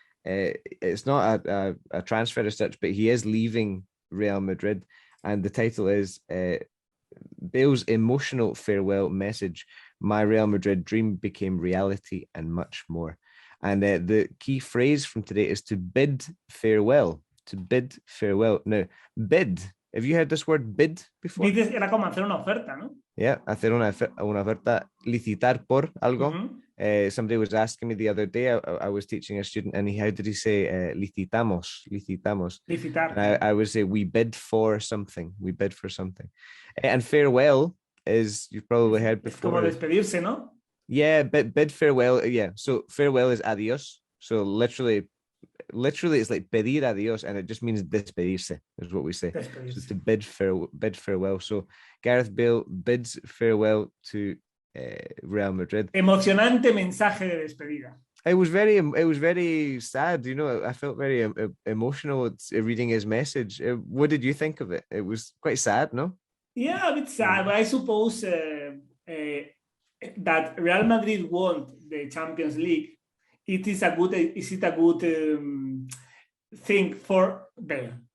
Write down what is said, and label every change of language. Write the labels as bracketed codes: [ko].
[en] It's not a transfer as such, but he is leaving Real Madrid, and the title is Bale's emotional farewell message. My Real Madrid dream became reality, and much more. And the key phrase from today is to bid farewell. To bid farewell. Now, bid. Have you heard this word bid before? [es] Bid era como hacer una oferta, ¿no? Yeah, hacer una oferta, licitar por algo. Mm-hmm. [en] Somebody was asking me the other day, I was teaching a student, and how did he say licitamos? [es] Licitar. [en] I would say we bid for something. And farewell is, you've probably heard before. [es] Es como despedirse, ¿no? [en] Yeah, bid farewell. Yeah, so farewell is adios. So literally it's like pedir adiós, and it just means despedirse, is what we say. So to bid farewell. So Gareth Bale bids farewell to Real Madrid. [es] Emocionante mensaje de despedida. [en] It was very sad, you know. I felt very emotional reading his message. What did you think of it? It was quite sad, no? Yeah, a bit sad, but I suppose that Real Madrid won the Champions League. Is it a good thing for Bale?